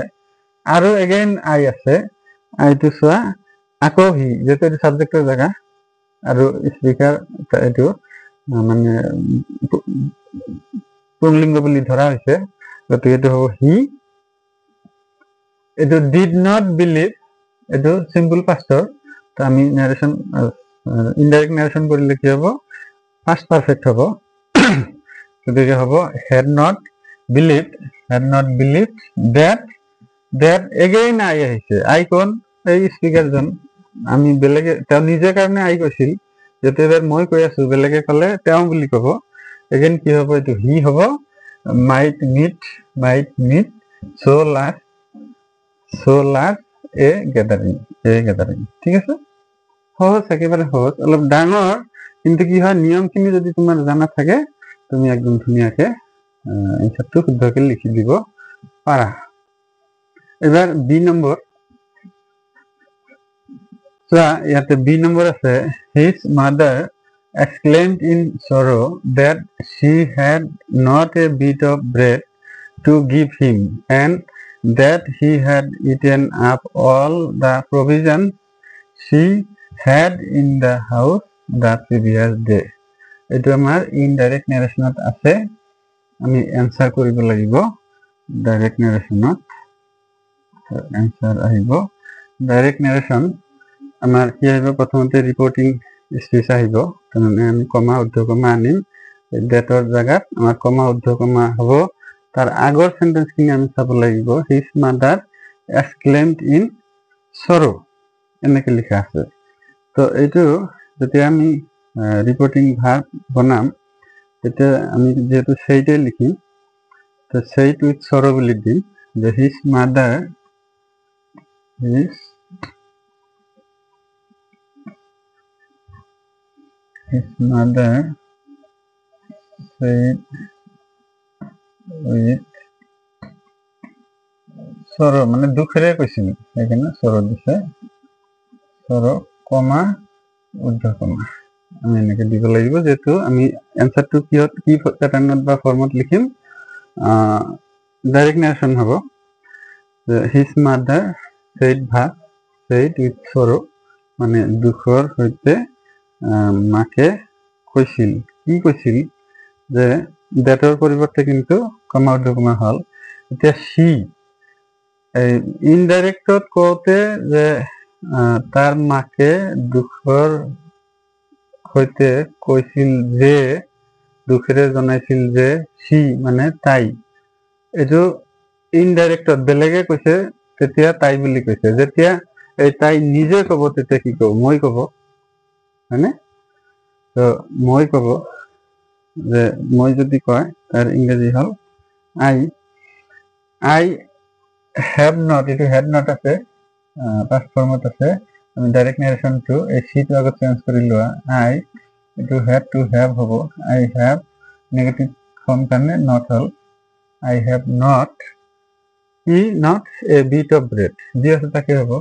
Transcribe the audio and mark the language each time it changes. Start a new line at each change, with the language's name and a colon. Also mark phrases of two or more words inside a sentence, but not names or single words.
Assamese: আৰু
English: again I
Assamese: আছে, আইটো চোৱা আকৌ হি, যিহেতু এইটো ছাবজেক্টৰ জেগা আৰু স্পিকাৰ এইটো মানে পুংলিংগ বুলি ধৰা হৈছে, গতিকে এইটো হ'ব হি। এইটো
English: did not believe,
Assamese: এইটো চিম্পল পাষ্টৰ। তো আমি নেৰেশ্যন
English: indirect narration
Assamese: কৰিলে কি হ'ব,
English: past perfect
Assamese: হ'ব। গতিকে হ'ব
English: had not believe that again I
Assamese: আহিছে। আই কোন, এই স্পিকাৰজন। আমি বেলেগে, তেওঁ নিজে কাৰণে আই কৈছিল, যেতিয়া এবাৰ মই কৈ আছো বেলেগে ক'লে তেওঁ বুলি ক'ব। এগেইন কি হ'ব, এইটো হি হ'ব।
English: might meet so large a gathering,
Assamese: ঠিক আছে। সহজ, একেবাৰে সহজ, অলপ ডাঙৰ, কিন্তু কি হয় নিয়মখিনি যদি তোমাৰ জানা থাকে তুমি একদম ধুনীয়াকে এনসারটো শুদ্ধকে লিখি দিব পাৰা। এবার বি নম্বৰ চোৱা, ইয়াতে বি নম্বৰ আছে,
English: his mother exclaimed in sorrow that she had not a bit of bread to give him and that he had eaten up all the provisions she had in the house the previous day.
Assamese: এইটো আমাৰ ইনডাইৰেক্ট নেৰেশ্যনত আছে, আমি এনসাৰ কৰিব লাগিব। ডাইৰেক্ট নেৰেশ্যনত এনসাৰ আহিব। ডাইৰেক্ট নেৰেশ্যন আমাৰ কি আহিব, প্ৰথমতে
English: reporting speech
Assamese: আহিব। তাৰমানে আমি কমা ঊৰ্ধ্বকমা আনিম, ডেটৰ জাগাত আমাৰ কমা ঊৰ্ধ্বকমা হ'ব। তাৰ আগৰ সেন্টেন্সখিনি আমি চাব লাগিব।
English: his mother exclaimed in sorrow,
Assamese: এনেকে লিখা আছে। তো এইটো যেতিয়া আমি
English: reporting verb
Assamese: বনাম তেতিয়া আমি যেহেতু সেইটে লিখিম, তো
English: said with sorrow
Assamese: বুলি দিম যে
English: his mother said with sorrow,
Assamese: মানে দুখেৰে কৈছিল, সেইকাৰণে সৰো দিছে। সৰো কমা ঊৰ্ধ্বকমা আমি এনেকে দিব লাগিব, যেহেতু আমি এনসারটো কি প্যাটার্নত বা ফর্মত লিখিম,
English: direct narration
Assamese: হ'ব।
English: his mother said with sorrow,
Assamese: মানে দুখৰ সৈতে মাকে কৈছিল। কি কৈছিল, যে ডেটৰ পৰিৱৰ্তে কিন্তু কমা ঊৰ্ধ্বকমা হ'ল। এতিয়া সি ইনডাইৰেক্টত কওঁতে যে তাৰ মাকে দুখৰ সৈতে কৈছিল যে, দুখেৰে জনাইছিল যে, সি মানে তাই। এইটো ইনডাইৰেক্টত বেলেগে কৈছে তেতিয়া তাই বুলি কৈছে। যেতিয়া এই তাই নিজে ক'ব তেতিয়া কি ক'ব, মই ক'ব, হয়নে? তো মই ক'ব যে, মই যদি কয় তাৰ ইংৰাজী হ'ল
English: I have not,
Assamese: এইটো
English: had not
Assamese: আছে, পাষ্ট ফৰ্মত আছে। আমি ডাইৰেক্ট নেৰেশ্যনটো এই সিটো আগত চেঞ্জ কৰি লোৱা, আই এইটো
English: had to have
Assamese: হ'ব।
English: I have negative form
Assamese: কাৰণে নট হ'ল।
English: I have not a bit of bread,
Assamese: যি আছে তাকে হ'ব।